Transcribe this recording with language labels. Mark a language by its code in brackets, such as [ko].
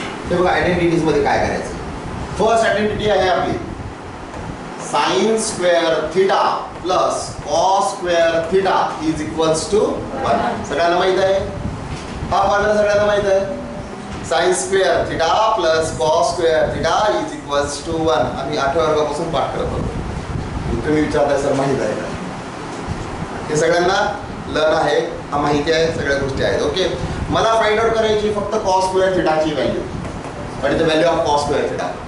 [mr] ते बघा आयडेंटिटीज मध्ये काय करायचं. फर्स्ट आयडेंटिटी आहे आपली [en] Sine square theta plus cos square theta is equals to 1. [mr] सगळ्यांना माहित आहे हा फॉर्म्युला, सगळ्यांना माहित आहे. [en] Sine square theta plus cos square theta is equals to 1. [mr] आम्ही 8व्या वर्गापासून पाठ करत होतो. तुम्ही विचारताय सर माहित आहे का, हे सगळ्यांना लर्न आहे, हा माहिती आहे, सगळ्या गोष्टी आहेत. ओके, मला फाइंड आउट करायची फक्त cos square थिटाची value. [en] What is the value of cos square theta?